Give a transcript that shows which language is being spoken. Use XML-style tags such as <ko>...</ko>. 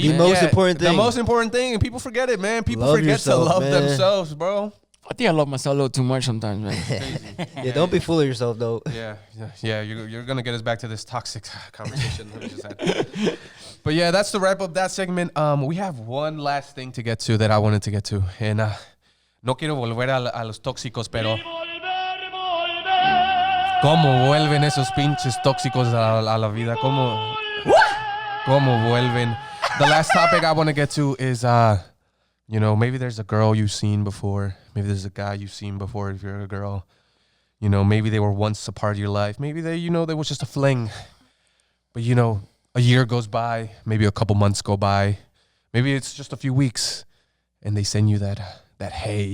<en>The most important thing. The most important thing, and people forget it, man. People forget yourself, to love man. themselves, bro. I think I love myself a little too much sometimes, man. Yeah, don't be full of yourself, though. Yeah. You're gonna get us back to this toxic conversation. Let me just add. But yeah, that's the wrap up that segment. We have one last thing to get to that I wanted to get to, and</en> <es>no quiero volver a los tóxicos, pero cómo vuelven esos pinches tóxicos a la vida, cómo vuelven.</es> <en>The last topic I want to get to is maybe there's a girl you've seen before. Maybe there's a guy you've seen before if you're a girl. Maybe they were once a part of your life. Maybe they was just a fling. But you know, a year goes by, maybe a couple months go by, maybe it's just a few weeks, and they send you that hey,</en>